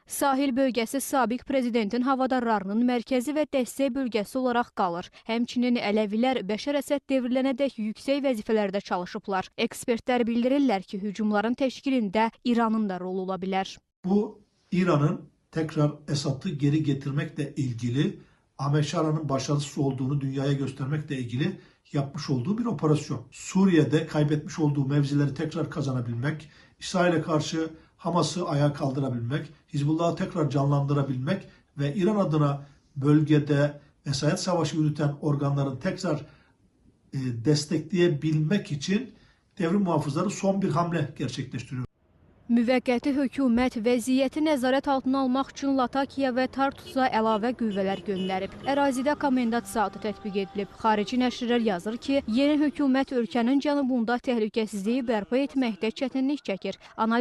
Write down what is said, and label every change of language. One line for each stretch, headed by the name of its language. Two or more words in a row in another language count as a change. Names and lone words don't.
Azerbaijani: Sahil bölgəsi sabiq prezidentin havadarlarının mərkəzi və dəstək bölgəsi olaraq qalır. Həmçinin Ələvilər Bəşər Əsəd devrilənədək yüksək vəzifələrdə çalışıblar. Ekspertlər bildirirlər ki, hücumların təşkilində İranın da rolu ola bilər.
Turkish: Bu, İranın tekrar Esad'ı geri getirmekle ilgili Ahmet Şara'nın başarısız olduğunu dünyaya göstermekle ilgili yapmış olduğu bir operasyon. Suriye'de kaybetmiş olduğu mevzileri tekrar kazanabilmek, İsrail'e karşı Hamas'ı ayağa kaldırabilmek, Hizbullah'ı tekrar canlandırabilmek ve İran adına bölgede vesayet savaşı yürüten organların tekrar destekleyebilmek için devrim muhafızları son bir hamle gerçekleştiriyor.
Azerbaijani: Müvəqqəti hökumət vəziyyəti nəzarət altına almaq üçün Latakiya və Tartusa əlavə qüvvələr göndərib. Ərazidə komendant saatı tətbiq edilib. Xarici nəşrlər yazır ki, yeni hökumət ölkənin cənubunda təhlükəsizliyi bərpa etməkdə çətinlik çəkir.